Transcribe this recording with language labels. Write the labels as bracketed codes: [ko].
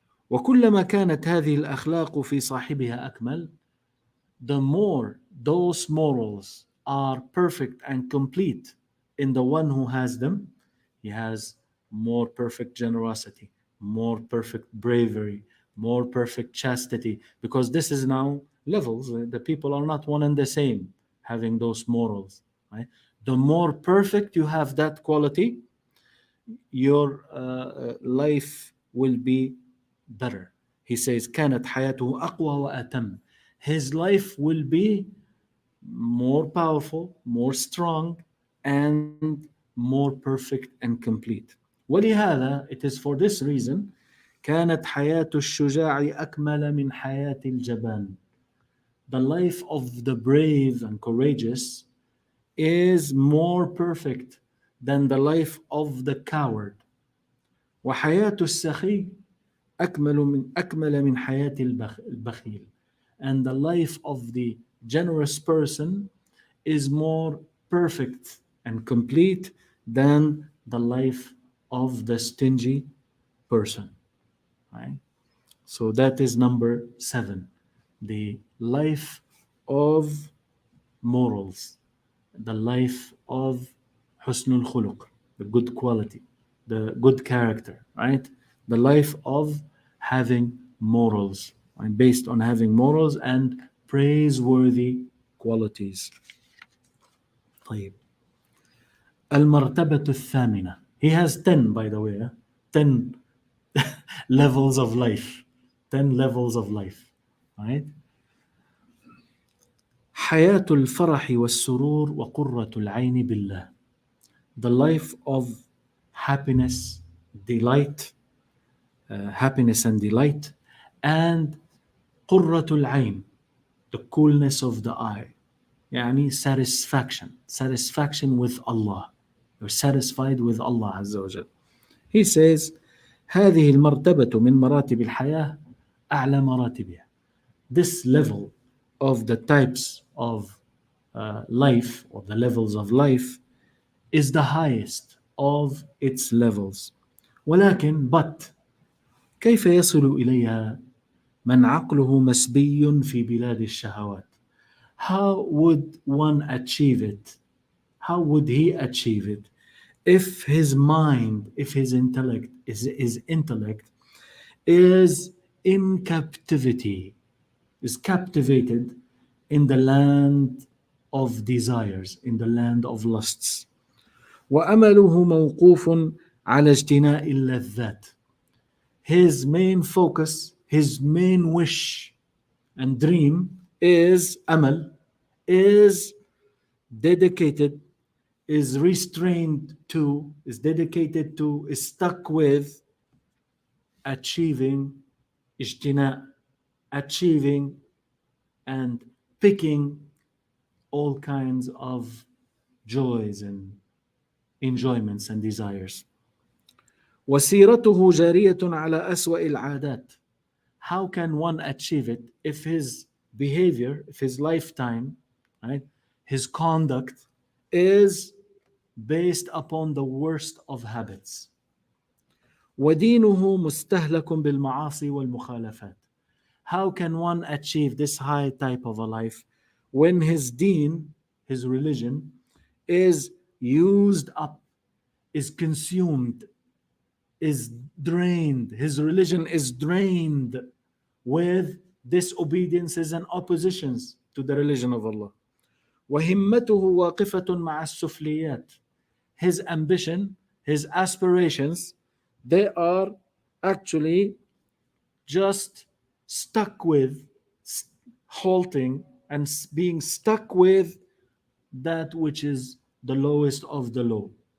[ar] وكلما كانت هذه الأخلاق في صاحبها أكمل, [en] the more those morals are perfect and complete in the one who has them, he has more perfect generosity, more perfect bravery, more perfect chastity, because this is now levels. The people are not one and the same having those morals, right? The more perfect you have that quality, your life will be better. He says [ar] كانت حياته أقوى وأتم. [en] His life will be more powerful, more strong, and more perfect and complete. [ar] ولهذا, [en] it is for this reason, [ar] كانت حياة الشجاع أكمل من حياة الجبان. [en] The life of the brave and courageous is more perfect than the life of the coward. [ar] وحياة السخي أكمل من حياة البخيل. [en] And the life of the generous person is more perfect and complete than the life of the stingy person, right? So that is number 7, the life of morals, the life of husnul khuluq, the good quality, the good character, right? The life of having morals, right? Based on having morals and praiseworthy qualities. [ar] طيب. المرتبة الثامنة. [en] He has 10, by the way, 10 levels of life. 10 levels of life, right? [ar] حياة الفرح والسرور وقرة العين بالله. [en] The life of happiness, delight, happiness and delight, and [ar] قرة العين, [en] the coolness of the eye. يعني satisfaction with Allah. You're satisfied with Allah عز وجل. He says [ar] هذه المرتبة من مراتب الحياة أعلى مراتبها. [en] This level of the types of life, or the levels of life, is the highest of its levels. [ar] ولكن but كيف يصل إليها من عقله مسبي في بلاد الشهوات. [en] How would one achieve it? How would he achieve it? If his mind, if his intellect, his intellect is in captivity, is captivated in the land of desires, in the land of lusts. [ar] وأمله موقوف على اجتناء اللذات. [en] His main focus, his main wish and dream is amal, is dedicated, is restrained to, is dedicated to, is stuck with achieving ijtina, achieving and picking all kinds of joys and enjoyments and desires. [ar] وسيرته جارية على أسوأ العادات. [en] How can one achieve it if his behavior, if his lifetime, right, his conduct is based upon the worst of habits? [ar] ودينه مستهلك بالمعاصي والمخالفات. [en] How can one achieve this high type of a life when his deen, his religion, is used up, is consumed, is drained? His religion is drained with disobediences and oppositions to the religion of Allah. [ar] وهمته واقفة مع السفليات. [en] His ambition, his aspirations, they are actually just stuck with halting and being stuck with that which is the lowest of the low.